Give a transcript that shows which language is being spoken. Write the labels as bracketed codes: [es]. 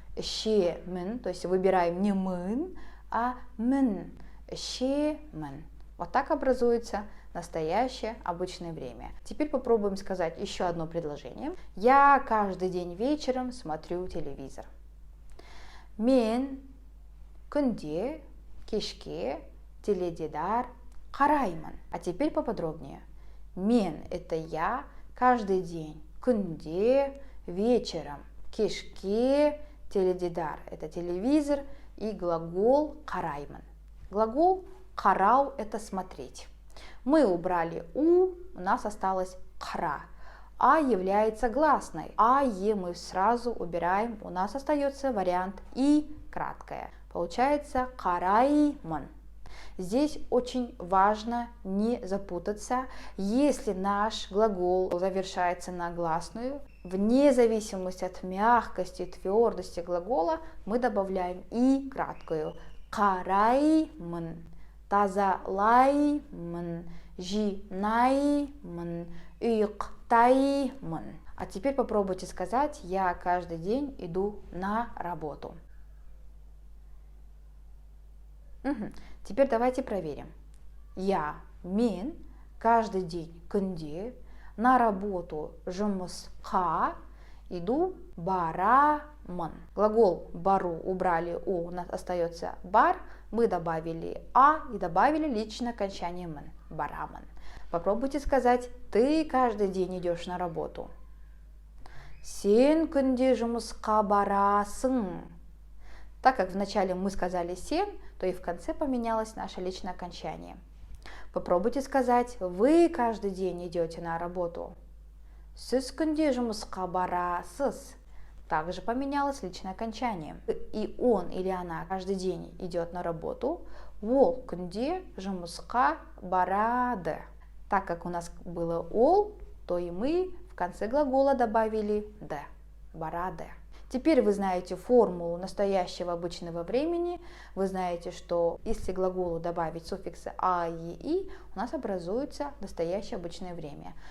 [ru] Ще мн, то есть выбираем не мн, а мн. Ще мн. Вот так образуется настоящее обычное время. Теперь попробуем сказать еще одно предложение. Я каждый день вечером смотрю телевизор. [kk] Мен күнде кешке теледидар қараймын. [ru] А теперь поподробнее. [kk] Мен [ru] это я каждый день. [kk] Күнде [ru] вечером. [kk] Кешке теледидар [ru] это телевизор и глагол [kk] қараймын. [ru] Глагол қарау это смотреть. Мы убрали у нас осталось кра. А является гласной. А е мы сразу убираем. У нас остается вариант и краткое. Получается караймын. Здесь очень важно не запутаться. Если наш глагол завершается на гласную, вне зависимости от мягкости и твердости глагола, мы добавляем и краткую. Караймын. [kk] Тазалаймын, жинаймын, ұйықтаймын. [ru] А теперь попробуйте сказать: я каждый день иду на работу. Теперь давайте проверим. Я, [kk] мен, [ru] каждый день [kk] күнде, [ru] на работу [kk] жұмысқа [ru] иду [kk] барамын. [ru] Глагол бару убрали у нас остается бар. Мы добавили а и добавили личное окончание мн. [kk] Барамын. [ru] Попробуйте сказать: ты каждый день идешь на работу. [kk] Сен күнде жұмысқа барасың. [ru] Так как вначале мы сказали [kk] сен, [ru] то и в конце поменялось наше личное окончание. Попробуйте сказать: вы каждый день идете на работу. [kk] Сіз күнде жұмысқа барасыз. [ru] Также поменялось личное окончание. И он или она каждый день идет на работу. [kk] Ол күнде жұмысқа барады. [ru] Так как у нас было [kk] ол, [ru] то и мы в конце глагола добавили д. [kk] Барады. [ru] Теперь вы знаете формулу настоящего обычного времени. Вы знаете, что если глаголу добавить суффиксы а, е, и, у нас образуется настоящее обычное время.